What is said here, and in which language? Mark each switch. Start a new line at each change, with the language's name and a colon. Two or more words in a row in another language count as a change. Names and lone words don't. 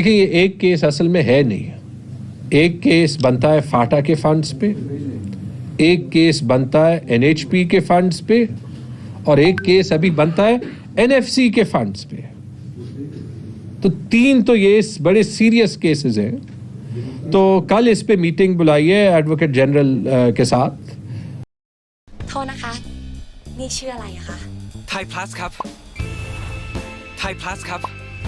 Hindi: देखिए ये एक केस असल में है नहीं, एक केस बनता है फाटा के फंड्स पे, एक केस बनता है NHP के फंड्स पे, और एक केस अभी बनता है NFC के फंड्स पे। तो 3 तो ये बड़े
English: serious cases
Hindi: हैं। तो कल इस पे मीटिंग बुलाई है
English: advocate general
Hindi: के साथ।
Thai: โทษนะคะ นี่ชื่ออะไรอะคะ ไทยพลัสครับ ไทยพลัสครับ